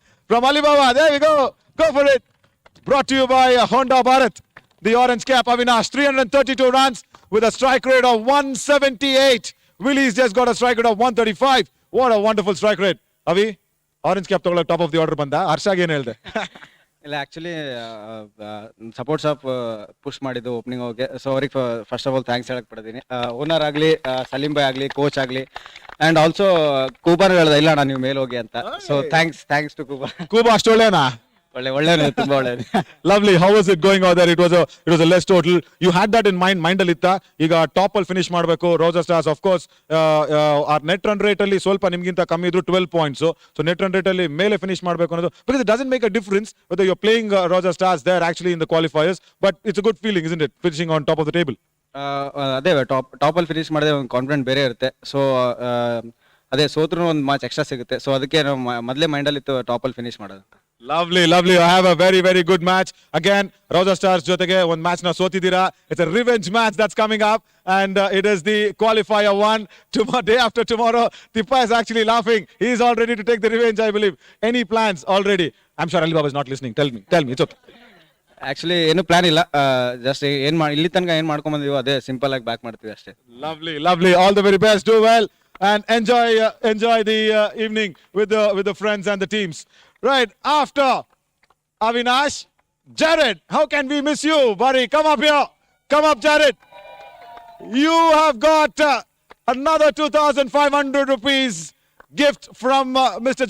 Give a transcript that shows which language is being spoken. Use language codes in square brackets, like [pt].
[en] From Alibaba, there we go. Go for it. Brought to you by Honda Bharat. The orange cap, Avinash, 332 runs with a strike rate of 178. Willie's just got a strike rate of 135. What a wonderful strike rate. Avi, orange cap togolak top of the order banda. [kn] Harsha ಏನು ಹೇಳ್ದೆ? ಇಲ್ಲ actually supports of push ಮಾಡಿದ್ದು opening ಹೋಗಿ so ಅವ್ರಿಗೆ first of all thanks ಹೇಳಕ್ ಪಡ್ತೀನಿ owner ಆಗಲಿ ಸಲೀಂ ಭಾಯ್ ಆಗಲಿ ಕೋಚ್ ಆಗಲಿ ಆ್ಯಂಡ್ ಆಲ್ಸೋ ಕೂಬರ್ ಹೇಳ್ದೆ ಇಲ್ಲ ಅಣ್ಣ ನೀವು ಮೇಲೆ ಹೋಗಿ ಅಂತ ಸೊ ಥ್ಯಾಂಕ್ಸ್ ಟು ಕೂಬರ್. ಕೂಬಾ ಅಷ್ಟು ಒಳ್ಳೆನಾ? ಒಳ್ಳೆಯವನೇ ತುಂಬಾ ಒಳ್ಳೆಯದು. [en] Lovely. How was it going out there? It was a less total. You had that in mind [kn] ಅಲ್ಲಿತ್ತ. ಈಗ ಟಾಪ್ ಅಲ್ಲಿ ಫಿನಿಶ್ ಮಾಡಬೇಕು. ರೋಜಾ ಸ್ಟಾರ್ಸ್ ಆಫ್ ಕೋರ್ಸ್ ಆ ನೆಟ್ ರನ್ ರೇಟ್ ಅಲ್ಲಿ ಸ್ವಲ್ಪ ನಿಮ್ಗಿಂತ ಕಮ್ಮಿ ಇದ್ರು 12 points. So net run rate ಅಲ್ಲಿ ಮೇಲೆ ಫಿನಿಶ್ ಮಾಡಬೇಕು ಅನ್ನೋದು [en] because it doesn't make a difference whether you're playing Roja Stars there actually in the qualifiers, but it's a good feeling, isn't it, finishing on top of the table? [kn] ಅದೇ top ಅಲ್ಲಿ finish ಮಾಡಿದ್ರೆ ಒಂದು confident ಬೇರೆ ಇರುತ್ತೆ. So ಅದೇ ಸೋತ್ರೂ ಒಂದು match extra ಸಿಗುತ್ತೆ. So ಅದಕ್ಕೆ ನಾವು ಮೊದಲೇ ಮೈಂಡಲ್ಲಿ ಇತ್ತು ಟಾಪ್ ಅಲ್ಲಿ ಫಿನಿಶ್ ಮಾಡೋದು. [en] Lovely. I have a very good match. [kn] Again, Roja Stars ಜೊತೆಗೆ ಒಂದು ಮ್ಯಾಚ್ ನ ಸೋತಿದ್ದೀರಾ. [en] It's a revenge match that's coming up and it is the qualifier 1 day after tomorrow. Tippa is actually laughing. He is all ready to take the revenge, I believe. Any plans already? I'm sure Alibaba is not listening. Tell me. It's okay. [kn] Actually ಏನು plan ಇಲ್ಲ, just ಇಲ್ಲಿ ತನಕ ಏನ್ ಮಾಡ್ಕೊಂಡ್ ಬಂದಿವೋ ಅದೇ simple ಆಗಿ back ಮಾಡ್ತೀವಿ ಅಷ್ಟೇ. [en] Lovely. All the very best. Do well and enjoy the evening with the friends and the teams. Right, after Avinash, Jared, how can we miss you, buddy? Come up here. Come up, Jared. You have got another 2,500 rupees gift from Mr.